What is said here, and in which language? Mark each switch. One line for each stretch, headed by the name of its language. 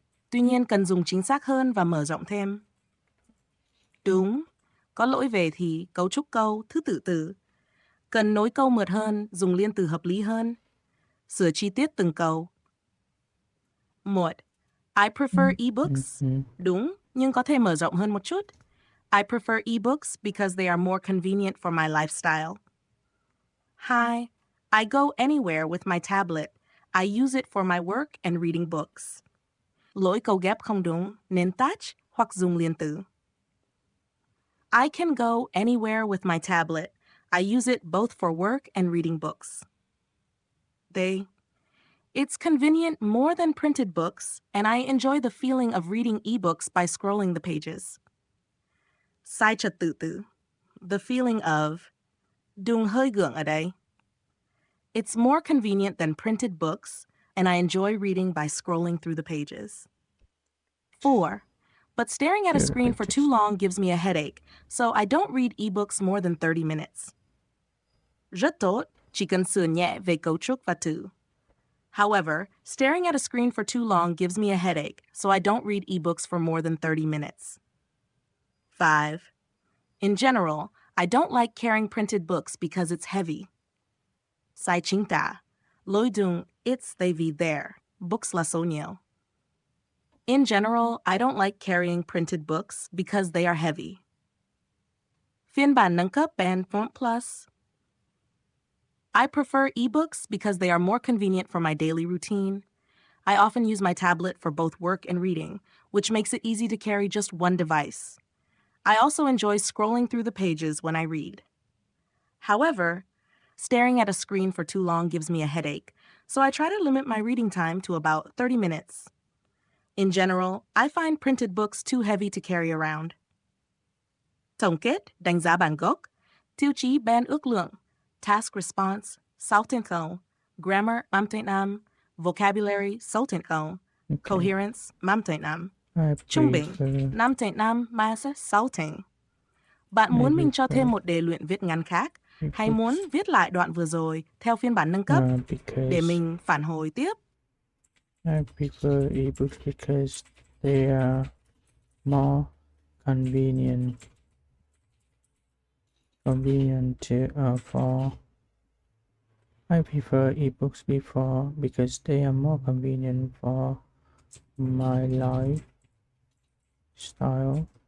Vietnamese: Tuy nhiên cần dùng chính xác hơn và mở rộng thêm. Đúng. Có lỗi về thì cấu trúc câu, thứ tự từ. Cần nối câu mượt hơn, dùng liên từ hợp lý hơn. Sửa chi tiết từng câu. 1.
English: I prefer ebooks.
Vietnamese: Đúng, nhưng có thể mở rộng hơn một chút.
English: I prefer ebooks because they are more convenient for my lifestyle. 2. I go anywhere with my tablet. I use it for my work and reading books.
Vietnamese: Lỗi câu ghép không đúng, nên touch hoặc dùng liên từ.
English: I can go anywhere with my tablet. I use it both for work and reading books. It's convenient more than printed books, and I enjoy the feeling of reading ebooks by scrolling the pages.
Vietnamese: Sai trật tự từ.
English: The feeling of.
Vietnamese: Dùng hơi gượng ở đây.
English: It's more convenient than printed books, and I enjoy reading by scrolling through the pages. 4. But staring at a screen for too long gives me a headache, so I don't read ebooks more than 30 minutes.
Vietnamese: Rất tốt, chỉ cần sửa nhẹ về cấu trúc và từ.
English: However, staring at a screen for too long gives me a headache, so I don't read ebooks for more than 30 minutes. 5. In general, I don't like carrying printed books because it's heavy.
Vietnamese: Sai chính tả. Lối dùng it's they vì there. Books là số nhiều.
English: In general, I don't like carrying printed books because they are heavy.
Vietnamese: Phiên bản nâng cấp and Font Plus.
English: I prefer ebooks because they are more convenient for my daily routine. I often use my tablet for both work and reading, which makes it easy to carry just one device. I also enjoy scrolling through the pages when I read. However, staring at a screen for too long gives me a headache, so I try to limit my reading time to about 30 minutes. In general, I find printed books too heavy to carry around.
Vietnamese: Tổng kết, đánh giá bản gốc, tiêu chí ban ước lượng, task response, 6.0, grammar 5.5, vocabulary 6.0, coherence 5.5, trung bình 5.5 mas 6. Bạn muốn mình cho thêm một đề luyện viết ngắn khác, hay muốn viết lại đoạn vừa rồi theo phiên bản nâng cấp để mình phản hồi tiếp?
English: I prefer ebooks because they are more convenient convenient for I prefer ebooks before because they are more convenient for my lifestyle.